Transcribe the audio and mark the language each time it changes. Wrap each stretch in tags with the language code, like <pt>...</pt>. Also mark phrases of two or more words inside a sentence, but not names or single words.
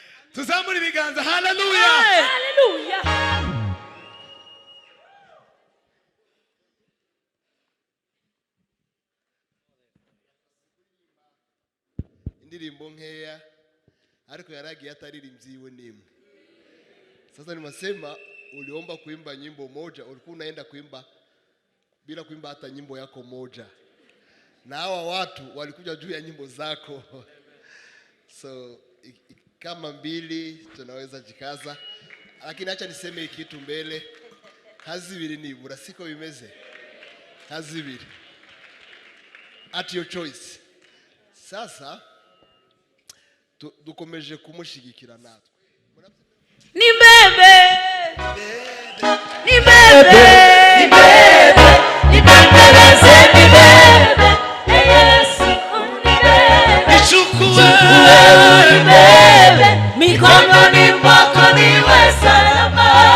<rw>Tuzamuri biganza. Haleluya. Haleluya. Indirimbo nkeya ariko yaragiye ataririmbyiwe nimwe.</rw> <sw>Sasa nimasema uliomba kuimba nyimbo moja, ulikuwa unaenda kuimba bila kuimba hata nyimbo yako moja. Na hawa watu walikuja juu ya nyimbo zako. So kama mbili tunaweza jikaza. Lakini acha niseme kitu mbele.</sw> <rw>Hazibiri nibura siko bimeze. Hazibiri.</rw> <en>At your choice.</en> <rw>Sasa dukomeje kumushigikira natwe.</rw> <sw>Ni bebe. Ni bebe. Ni bebe. Ni bebe. Ni bebe. Yesu ni bebe. Nichukue. Ni bebe. Mikononi mwako niwe salama.</sw>